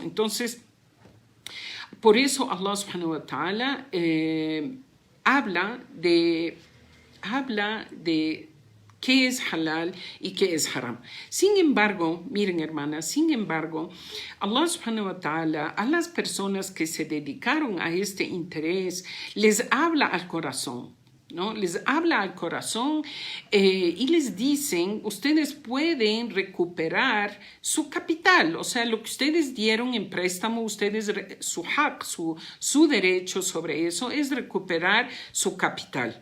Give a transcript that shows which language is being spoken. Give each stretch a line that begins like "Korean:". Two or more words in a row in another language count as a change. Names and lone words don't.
Spanish: Entonces, por eso
Arabic: الله سبحانه وتعالى
Spanish: habla de qué es halal y qué es haram. Sin embargo, miren hermanas,
Arabic: الله سبحانه وتعالى
Spanish: a las personas que se dedicaron a este interés les habla al corazón, ¿no? Les habla al corazón y les dicen, ustedes pueden recuperar su capital, o sea, lo que ustedes dieron en préstamo, ustedes, su haq, su derecho sobre eso es recuperar su capital.